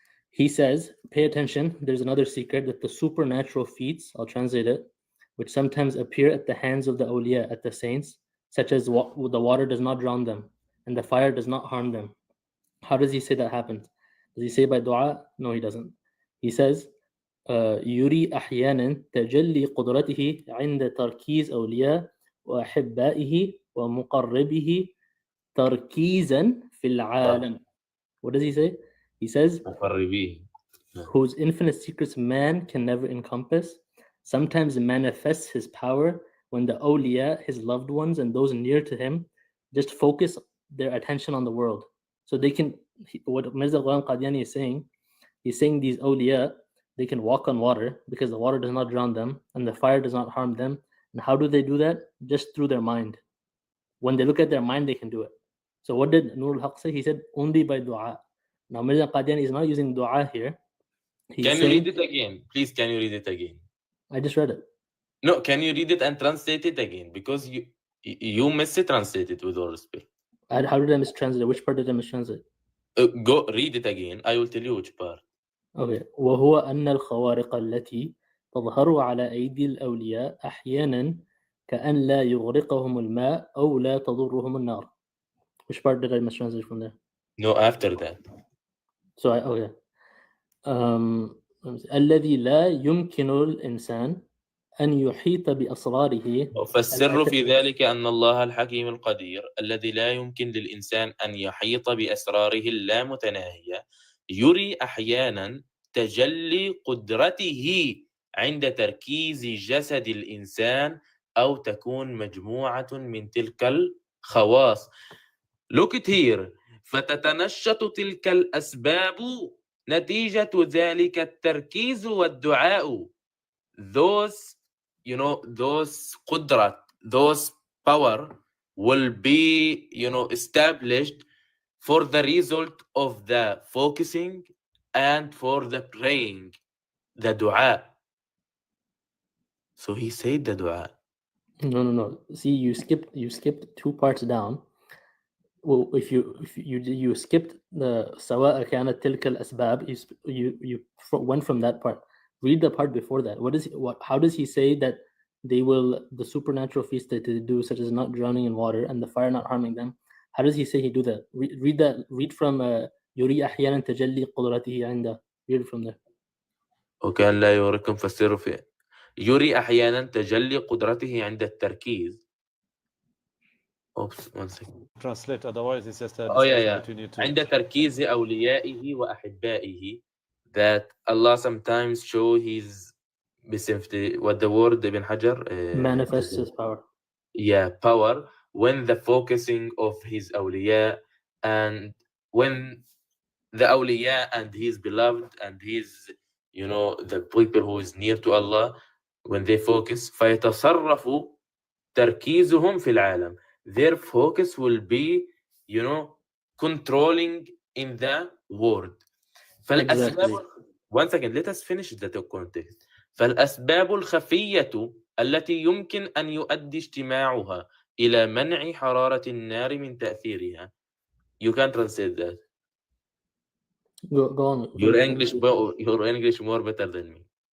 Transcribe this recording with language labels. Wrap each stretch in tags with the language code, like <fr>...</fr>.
<en>He says, pay attention, there's another secret, that the supernatural feats, I'll translate it, which sometimes appear at the hands of the awliya, at the saints, such as the water does not drown them, and the fire does not harm them. How does he say that happens? Does he say by dua? No, he doesn't.</en> <ar>He says, يُرِي أحيانا تجلي قدرته عند تركيز أولياء وأحبائه ومقربه تركيزا في العالم.</ar> <en>What does he say? He says, whose infinite secrets man can never encompass, sometimes manifests his power when the awliya, his loved ones, and those near to him, just focus their attention on the world. So they can, what Mirza Ghulam Qadiani is saying, he's saying these awliya, they can walk on water because the water does not drown them and the fire does not harm them. And how do they do that? Just through their mind. When they look at their mind, they can do it. So what did Nur al-Haq say? He said, only by dua. Now Mirza Qadiani is not using dua here. Can you read it again? Please, can you read it again? I just read it. No, can you read it and translate it again? Because you mistranslated, with all respect. How did I mistranslate? Which part did I mistranslate? Go read it again. I will tell you which part. Okay.</en> <ar>وهو أن الخوارق التي تظهر على أيدي الأولياء أحيانا كأن لا يغرقهم الماء أو لا تضرهم النار.</ar> <en>Which part did I mistranslate from there? No, after that. So okay.</en> <ar>الذي لا يمكن الإنسان أن يحيط بأسراره. فالسر في ذلك أن الله الحكيم القدير الذي لا يمكن للإنسان أن يحيط بأسراره اللامتناهية يري أحيانا تجلي قدرته عند تركيز جسد الإنسان أو تكون مجموعة من تلك الخواص.</ar> <en>Look at here.</en> <ar>فتتنشط تلك الأسباب نتيجة ذلك التركيز والدعاء.</ar> <en>Those, those qudrat, those power will be, established for the result of the focusing and for the praying, the dua. So he said the dua. No. See, you skipped 2 parts down. Well, if you skipped the</en> <ar>سواء كانت تلك الأسباب,</ar> <en>you went from that part. Read the part before that. How does he say that the supernatural feats that they do, such as not drowning in water and the fire not harming them? How does he say he do that? Read that. Read from</en> <ar>يري أحيانا تجلي قدرته عنده.</ar> <en>Read it from there.</en> <ar>وكان لا يغرقكم فالسر فيه. يري أحيانا تجلي قدرته عند التركيز.</ar> <en>Oops, 1 second. Translate, otherwise it's just a between you two.</en> <ar>عند تركيز أوليائه وأحبائه,</ar> <en>that Allah sometimes show his what the word Ibn Hajar manifests his power. Yeah, power when the focusing of his awliya, and when the awliya and his beloved and his, the people who is near to Allah, when they focus,</en> <ar>فيتصرف تركيزهم في العالم.</ar> <en>Their focus will be, controlling in the world.</en> <ar>فالأسباب</ar> <en>one second, let us finish the context.</en> <ar>فالأسباب الخفية التي يمكن أن يؤدي اجتماعها إلى منع حرارة النار من تأثيرها.</ar> <en>You can translate that. Go on. Your English more better than me.</en>